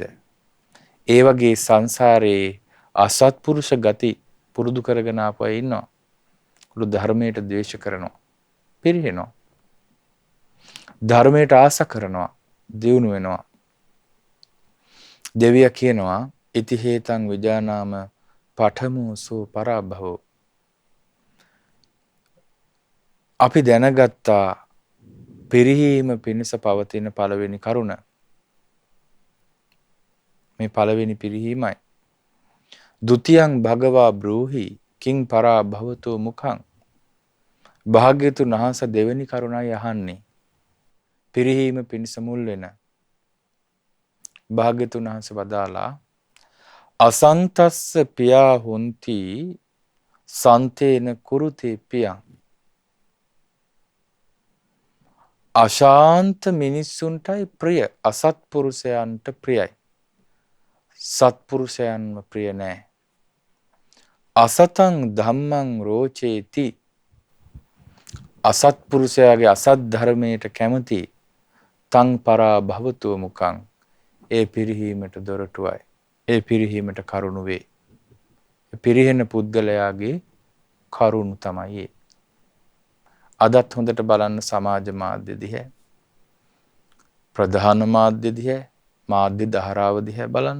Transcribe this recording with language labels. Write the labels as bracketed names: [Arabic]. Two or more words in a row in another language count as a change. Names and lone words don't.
[Sinhala] ඒ වගේ සංසාරේ අසත්පුරුෂ ගති පුරුදු කරගෙන ආපු අය ඉන්නවා. උළු ධර්මයට ද්වේෂ කරනවා. පිරිහෙනවා. ධර්මයට ආස කරනවා. දියුණු වෙනවා. දෙවියා කියනවා [Pali] ඉති හේතං විජානාම පඨමෝ සෝ පරාභවෝ. [Sinhala] අපි දැනගත්තා පිරිහීම පිණිස පවතින පළවෙනි කරුණ. මේ පළවෙනි පිරිහීමයි. [Pali] ဒ ුතියං භගවා බ්‍රූහි කිං පරාභවතෝ මුඛං. [Sinhala] භාග්‍යතුන් වහන්සේ දෙවෙනි කරුණයි අහන්නේ. පිරිහීම පිණිස මුල් වෙන. භාග්‍යතුන් වහන්සේ වදාලා [Pali] අසන්තස්ස පියා හොಂತಿ සන්තේන කුරුතේ පියං. [Sinhala] අශාන්ත මිනිස්සුන්ටයි ප්‍රිය, අසත්පුරුෂයන්ට ප්‍රියයි. සත්පුරුෂයන්ව ප්‍රිය නෑ. [Pali] අසතං ධම්මං රෝචේති. [Sinhala] අසත්පුරුෂයාගේ අසත් ධර්මයට කැමති. [Pali] තං පරා භවතු මුඛං. [Sinhala] ඒ පිරිහීමට දොරටුවයි. ඒ පිරිහීමට කරුණු වේ. පිරිහෙන පුද්ගලයාගේ කරුණු තමයි ඒ. අදත් හොඳට බලන්න සමාජ මාධ්‍ය දිහා, ප්‍රධාන මාධ්‍ය දිහා, මාධ්‍ය ධාරාව දිහා බලන්න.